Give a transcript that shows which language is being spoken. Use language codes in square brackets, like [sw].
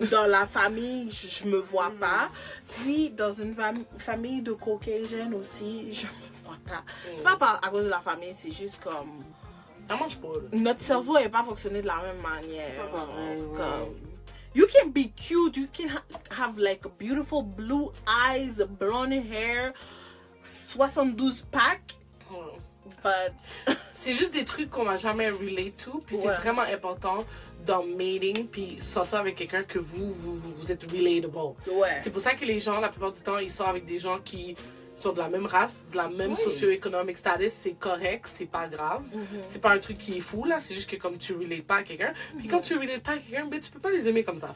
[fr] Dans la famille, je me vois pas. Puis, dans une famille de Caucasian aussi, je me vois pas. C'est pas à cause de la famille, c'est juste comme... Ça mange pas, là. Notre cerveau n'est pas fonctionné de la même manière. C'est pas vrai, genre, ouais. [en] comme- You can be cute, you can have like beautiful blue eyes, blonde hair, 72 packs, [fr] Ouais. [en] but... [fr] C'est juste des trucs qu'on m'a jamais relate to, puis Ouais. c'est vraiment important dans mating, puis sortir avec quelqu'un que vous êtes relatable. Ouais. C'est pour ça que les gens, la plupart du temps, ils sortent avec des gens qui sont de la même race, de la même Oui. socio-économique status, c'est correct, c'est pas grave. C'est pas un truc qui est fou, là, c'est juste que comme tu relates pas à quelqu'un, puis quand tu relates pas à quelqu'un, ben tu peux pas les aimer comme ça.